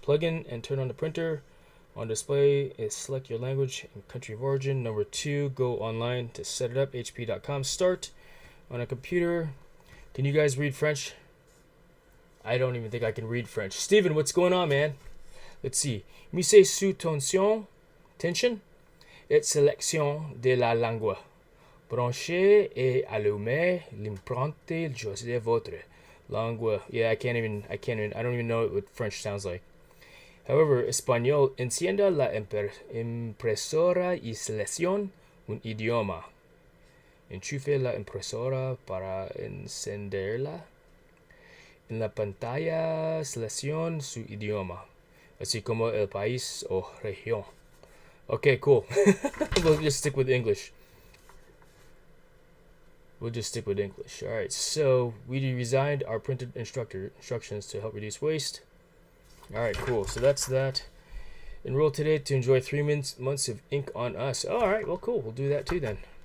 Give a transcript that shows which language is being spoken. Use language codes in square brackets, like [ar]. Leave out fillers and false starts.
[en] Plug in and turn on the printer. On display is select your language and country of origin. Number 2, go online to set it up. hp.com. Start on a computer. Can you guys read French? I don't even think I can read French. Steven, what's going on, man? Let's see. [fr] Mise sous tension et sélection de la langue. Branchez et allumez l'imprante de votre langue. [en] Yeah, I don't even know what French sounds like. However, [es] español, encienda la impresora y seleccione un idioma. Enchufe la impresora para encenderla. En la pantalla, seleccione su idioma, así como el país o región. [en] Okay, cool. We'll just stick with English. Alright, so we resigned our printed instructions to help reduce waste. Alright, cool. So that's that. Enroll today to enjoy 3 months of ink on us. Alright, well, cool. We'll do that too then.